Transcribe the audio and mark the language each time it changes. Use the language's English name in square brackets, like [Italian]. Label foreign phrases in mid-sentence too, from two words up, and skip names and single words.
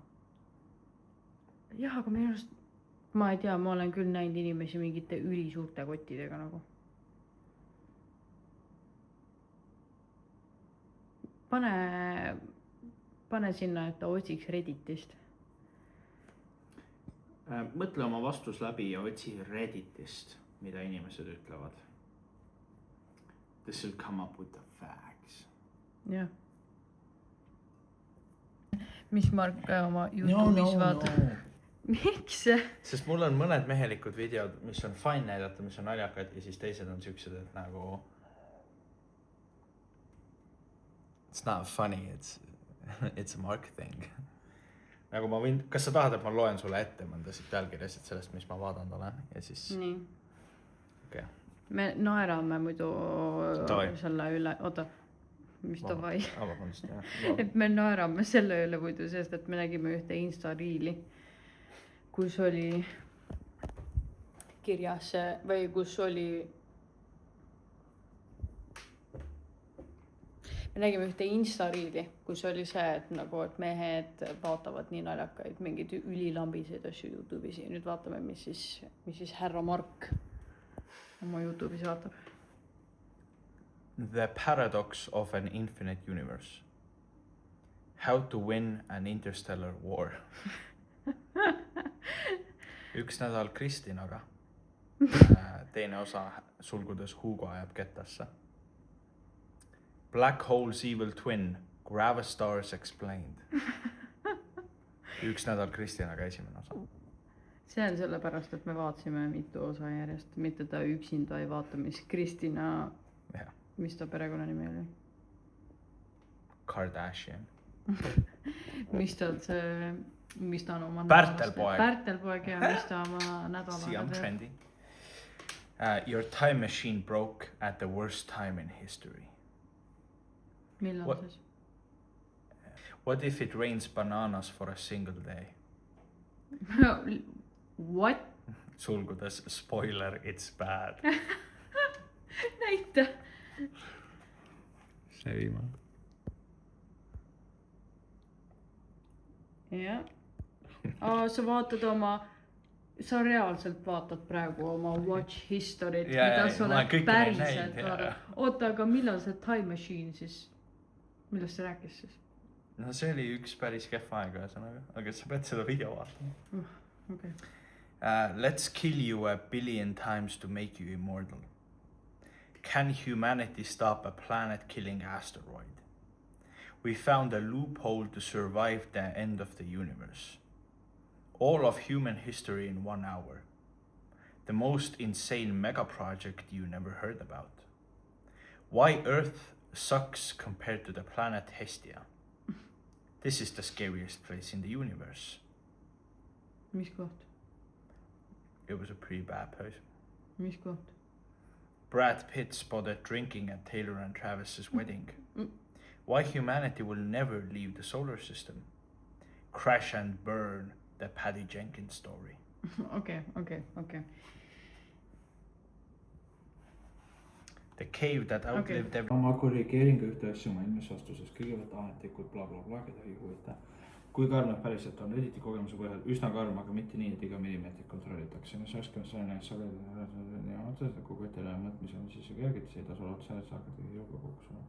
[Estonian] Jah, aga minu arust, ma ei tea, ma olen küll näinud inimesi mingite ülisuurte kottidega nagu. Pane sinna, et ta otsiks Redditist. Mõtle oma vastus läbi ja otsi Redditist, mida inimesed ütlevad. [English] This will come up with the facts. [Estonian] Jah. Mis Mark oma YouTube'is vaatab? Miks? Sest mul on mõned mehelikud videod, mis on fine näidata, mis on naljakad ja siis teised on siuksed, et nagu [English] it's not funny, it's a Mark thing. [Estonian] Nagu ma võin, kas sa tahad, et ma loen sulle ette mõnda siit pealkirjasid sellest, mis ma vaadanud olen ja siis... Nii. Okay. Me naerame muidu selle üle, oota, mis tavai? Et me naerame selle üle muidu, sest et me nägime ühte Insta-riili, kus oli kirjas või kus oli... Me nägime ühte Insta-riili, kus oli see, et, nagu, et mehed vaatavad nii naljakaid mingid ülilambiseid asju YouTube'is ja nüüd vaatame, mis siis härra Mark oma YouTube'is vaatab. [English] The paradox of an infinite universe. How to win an interstellar war. [Estonian] Üks nädal Kristinaga. Teine osa sulgudes Hugo ajab kettasse. [English] Black hole's evil twin, Gravastars explained. [Estonian] Üks nädal Kristinaga esimene osa. See on sellepärast, et me vaatasime mitu osa järjest, mitte ta üksinda ei vaata, mis Kristina, mis ta perekonnanimi oli? Kardashian. Mis ta on oma Pärtelpoeg ja mis ta oma nädala See on trendy. [English] Your time machine broke at the worst time in history. [Estonian] Millal siis? [English] What if it rains bananas for a single day? What? Sulgudes, spoiler, it's bad. [Estonian] Näita. See viimane. Jah. Sa reaalselt vaatad praegu oma [English] watch history't, [Estonian] mida sa oled päriselt vaadanud. Oota, aga millal see [English] time machine [Estonian] siis? Millest see rääkis siis? No see oli üks päris kehv aeg, aga sa pead seda video vaatama. Okay. [English] Let's kill you 1 billion times to make you immortal. Can humanity stop a planet-killing asteroid? We found a loophole to survive the end of the universe. All of human history in 1 hour. The most insane mega project you never heard about. Why Earth sucks compared to the planet Hestia. This is the scariest place in the universe. [Estonian] Mis koht? [English] It was a pretty bad place. [Estonian] Mis koht? [English] Brad Pitt spotted drinking at Taylor and Travis's wedding. Why humanity will never leave the solar system. Crash and burn, the Patty Jenkins story. Okay. The cave that outlived every... [Estonian] Ma korrigeerin ka ühte asju ma eelmises vastuses. Kõigepealt ametlikult blablabla, keda ei huvita. Kui karm nad päriselt on Redditi kogemuse põhjal üsna karm, aga mitte nii, et iga millimeetrit kontrollitakse. Mis oskame selle sagedusele kogu etele mõtmise on siis kergelt, ei tasu otsa, et saakad jõuga kokku sulle.